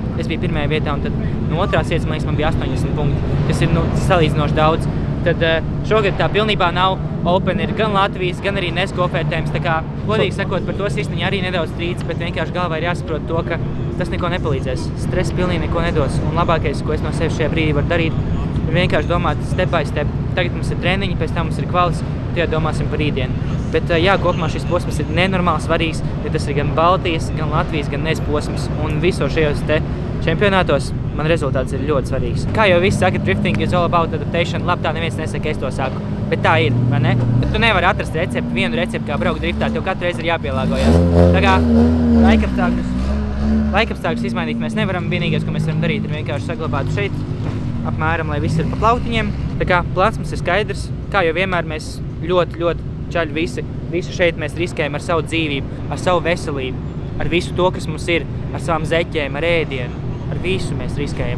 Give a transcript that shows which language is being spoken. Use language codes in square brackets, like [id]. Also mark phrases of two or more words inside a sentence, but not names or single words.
[lv] Es biju pirmajā vietā un tad no otrās vietas, man bija 80 punkti, kas ir salīdzinoši daudz. Tad šogad tā pilnībā nav open, ir gan Latvijas, gan arī NES kopvērtējums. Tā kā, godīgi sakot, par to sistiņu arī nedaudz strīds, bet vienkārši galvā ir jāsaprot to, ka tas neko nepalīdzēs. Stress pilnīgi neko nedos. Un labākais, ko es no sevis šajā brīdī varu darīt, ir vienkārši domāt [en] step by step. [lv] Tagad mums ir treniņi, pēc tam mums ir kvalis, un tajā domāsim par rītdienu. Bet jā, kopumā šis posms ir nenormāli svarīgs, jo tas ir gan Baltijas, gan Latvijas, gan NES posms. Un visos šajos te čempionātos man rezultāts ir ļoti svarīgs. Kā jau visi saka, [en] drifting is all about adaptation. [lv] Labi, tā neviens nesaka, es to saku. Bet tā ir, vai ne? Bet tu nevari atrast vienu recepti, kā braukt driftā, tev katru reizi ir jāpielāgojas. Tā kā laikapstākļus izmainīt mēs nevaram. Vienīgais, ko mēs varam darīt, ir vienkārši saglabāt šeit apmēram, lai viss ir pa plautiņiem. Tā kā plāns mums ir skaidrs. Kā jau vienmēr mēs ļoti čaļi visi šeit mēs riskējam ar savu dzīvību, ar savu veselību, ar visu to, kas mums ir, ar savām zeķēm, ar ēdienu, ar visu mēs riskējam.